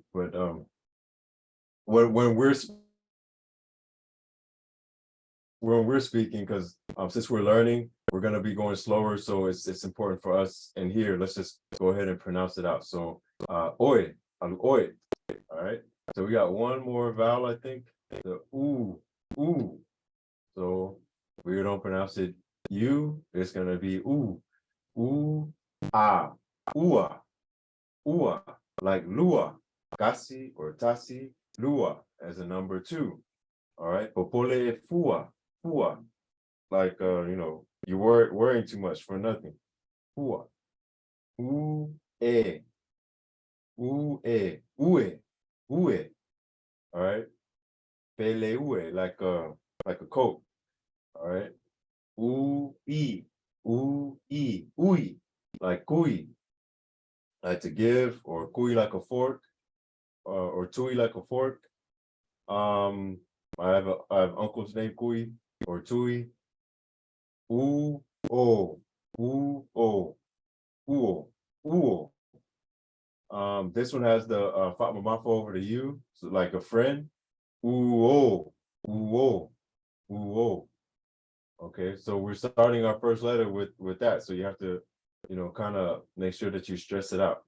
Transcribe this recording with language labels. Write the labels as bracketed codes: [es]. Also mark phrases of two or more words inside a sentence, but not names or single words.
[en] But when we're speaking, because since we're learning, we're going to be going slower, so it's important for us. And here, let's just go ahead and pronounce it out. So oi, oi. All right. So we got one more vowel, I think. The ooh. So we don't pronounce it you. It's going to be ooh, ah. ua, ua, like lua, kasi or tasi, lua as a number 2. All right, [sm] popole fua, fua, [en] like you're worrying too much for nothing. [sm] Fua, u e, ue, ue. [en] All right, [sm] pele ue, [en] like a coat. All right, ui, like kui, like to give, or kui like a fork, or tui like a fork. Um, I have uncles named Kui or Tui. [sm] U o, u o, uo. [en] This one has the Fatma Mafo over the U, so like a friend. [sm] Uo, uo, uo. [en] Okay, so we're starting our first letter with that. So you have to, kind of make sure that you stress it out.